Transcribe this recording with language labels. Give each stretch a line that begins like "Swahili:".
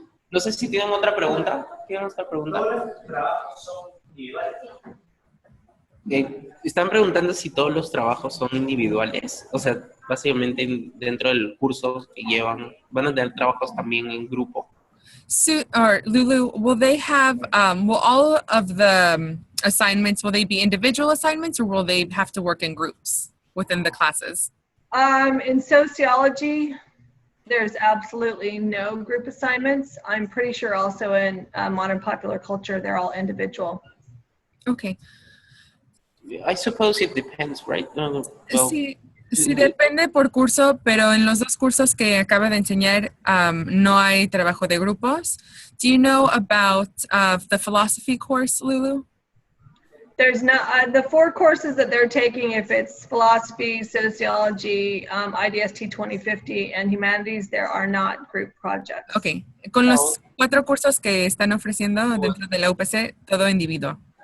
Spanish: No sé si tienen otra pregunta. ¿Tienen otra pregunta? Todos los trabajos son individuales. Están preguntando si todos los trabajos son individuales. O sea, básicamente dentro del curso que llevan, van a tener trabajos también en grupo.
English: So, or Lulu, will they have, will all of the assignments, will they be individual assignments or will they have to work in groups within the classes? In sociology, there's absolutely no group assignments. I'm pretty sure also in modern popular culture, they're all individual. Okay. I suppose it depends, right?
Spanish: Sí, depende por curso, pero en los dos cursos que acaba de enseñar no hay trabajo de grupos.
English: Do you know about the philosophy course, Lulu? There's not, the 4 courses that they're taking, if it's philosophy, sociology, IDST 2050, and humanities, there are not group projects. Okay.
Spanish: Con los 4 cursos que están ofreciendo dentro de la UPC, todo individuo.